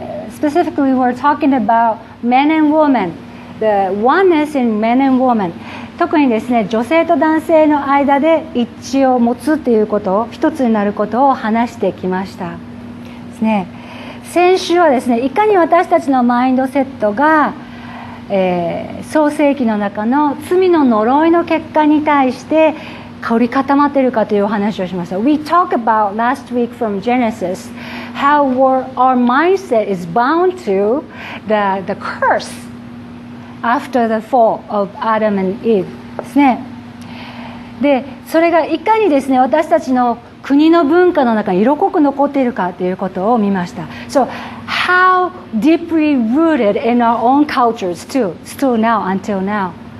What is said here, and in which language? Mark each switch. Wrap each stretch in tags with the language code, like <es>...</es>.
<en>Specifically, we're talking about men and women, the oneness in men and women.</en> <ja>特にですね、女性と男性の間で一致を持つということを、一つになることを話してきました。ですね。先週はですね、いかに私たちのマインドセットが、創世記の中の罪の呪いの結果に対して凝り固まっているかというお話をしました。</ja> <en>We talked about last week from Genesis how our mindset is bound to the curse after the fall of Adam and Eve ですね。</en> <ja>で、それがいかにですね、私たちの国の文化の中に色濃く残っているかということを見ました。</ja> <en>So, how deeply rooted in our own cultures too, still now, until now.</en>